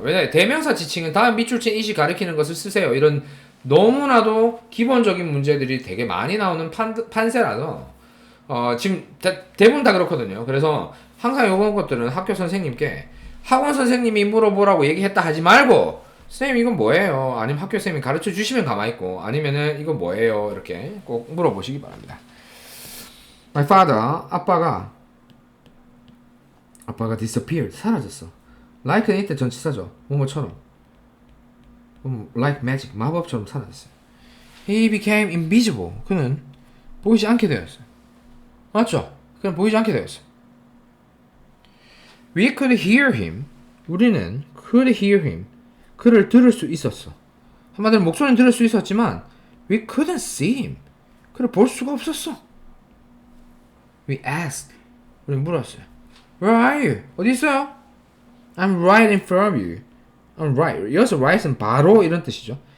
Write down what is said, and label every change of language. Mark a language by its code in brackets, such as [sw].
[ko] 왜냐하면 대명사 지칭은 다음 밑줄친 it이 가리키는 것을 쓰세요. 이런 너무나도 기본적인 문제들이 되게 많이 나오는 판세라서 지금 대부분 다 그렇거든요. 그래서 항상 요런 것들은 학교 선생님께 학원 선생님이 물어보라고 얘기했다 하지 말고 선생님 이건 뭐예요? 아니면 학교 선생님이 가르쳐 주시면 가만히 있고 아니면은 이건 뭐예요? 이렇게 꼭 물어보시기 바랍니다. [en] My father, [ko] 아빠가 disappeared, 사라졌어. like는 이때 전치사죠. 뭐뭐처럼. [en] like magic, [ko] 마법처럼 사라졌어요. [en] He became invisible. [ko] 그는 보이지 않게 되었어요. 맞죠? 그는 보이지 않게 되었어요. [en] We could hear him. [ko] 우리는 [en] could hear him. [ko] 그를 들을 수 있었어. 한마디로 목소리는 들을 수 있었지만 [en] we couldn't see him. [ko] 그를 볼 수가 없었어. [en] We asked. [ko] 우리는 물었어요. [en] Where are you? [ko] 어디 있어요? [en] I'm right in front of you. I'm right. [ko] 여기서 right은 바로 이런 뜻이죠.